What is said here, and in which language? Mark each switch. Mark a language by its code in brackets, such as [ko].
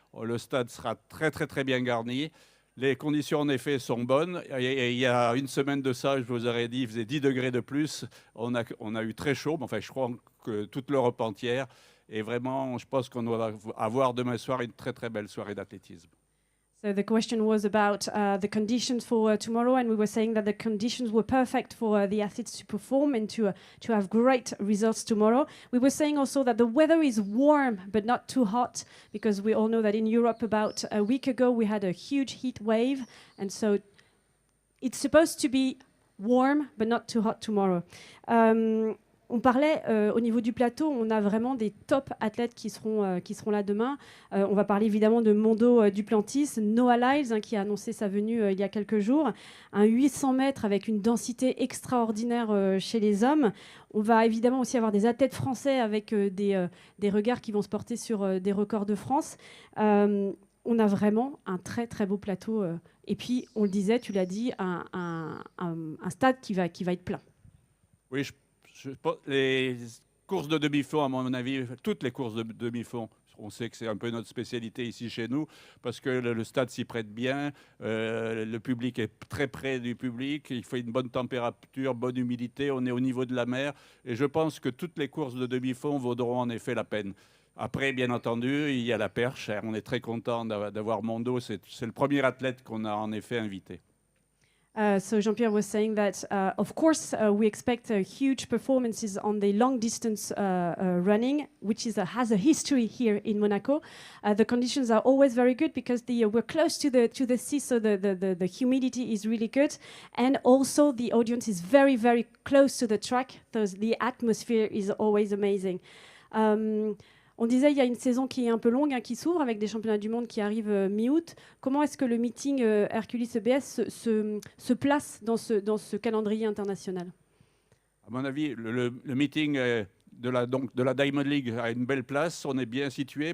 [fr] Le stade sera très très très bien garni. Les conditions, en effet, sont bonnes. Et il y a une semaine de ça, je vous aurais dit, il faisait 10 degrés de plus. On a eu très chaud, mais enfin, je crois que toute l'Europe entière. Et vraiment, je pense qu'on va avoir demain soir une très, très belle soirée d'athlétisme. [en] So the question was about the conditions for tomorrow, and we were saying that the conditions were perfect for the athletes to perform and to have great results tomorrow. We were saying also that the weather is warm but not too hot, because we all know that in Europe about a week ago we had a huge heat wave, and so it's supposed to be warm but not too hot tomorrow. [fr] On parlait au niveau du plateau, on a vraiment des top athlètes qui seront là demain. On va parler évidemment de Mondo DUPLANTIS, Noah Lyles qui a annoncé sa venue il y a quelques jours. Un 800 mètres avec une densité extraordinaire chez les hommes. On va évidemment aussi avoir des athlètes français avec des regards qui vont se porter sur des records de France. On a vraiment un très très beau plateau. Et puis, on le disait, tu l'as dit, un stade qui va être plein. Oui, les courses de demi-fond, à mon avis, toutes les courses de demi-fond, on sait que c'est un peu notre spécialité ici chez nous, parce que le stade s'y prête bien, le public est très près du public, il fait une bonne température, bonne humidité, on est au niveau de la mer, et je pense que toutes les courses de demi-fond vaudront en effet la peine. Après, bien entendu, il y a la perche, on est très content d'avoir Mondo, c'est le premier athlète qu'on a en effet invité. [en] So Jean-Pierre was saying that, of course, we expect huge performances on the long distance running, which has a history here in Monaco. The conditions are always very good because we're close to the sea, so the humidity is really good, and also the audience is very, very close to the track, so the atmosphere is always amazing. [fr] On disait il y a une saison qui est un peu longue, qui s'ouvre avec des championnats du monde qui arrivent mi-août. Comment est-ce que le meeting Herculis EBS se place dans ce calendrier international? À mon avis, le meeting de la Diamond League a une belle place. On est bien situé.